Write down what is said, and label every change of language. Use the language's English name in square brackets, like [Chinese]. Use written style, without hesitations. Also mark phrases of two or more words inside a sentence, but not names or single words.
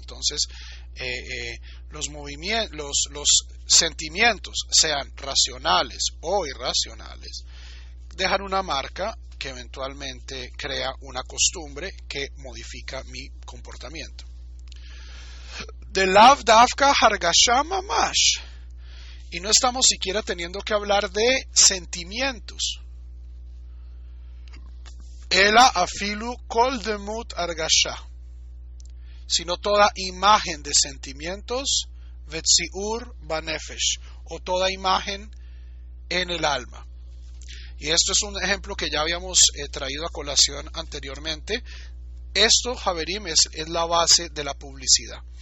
[Spanish] Entonces los sentimientos, sean racionales o irracionales, dejan una marca que eventualmente crea una costumbre que modifica mi comportamiento. [Hebrew] De לאו דווקא הרגשה ממש. [Spanish] Y no estamos siquiera teniendo que hablar de sentimientos. [Hebrew] אלא אפילו כל דמות הרגשה. [Spanish] Sino toda imagen de sentimientos, [Hebrew] וציור בנפש, [Spanish] o toda imagen en el alma. Y esto es un ejemplo que ya habíamos traído a colación anteriormente. Esto, Javerim, es la base de la publicidad.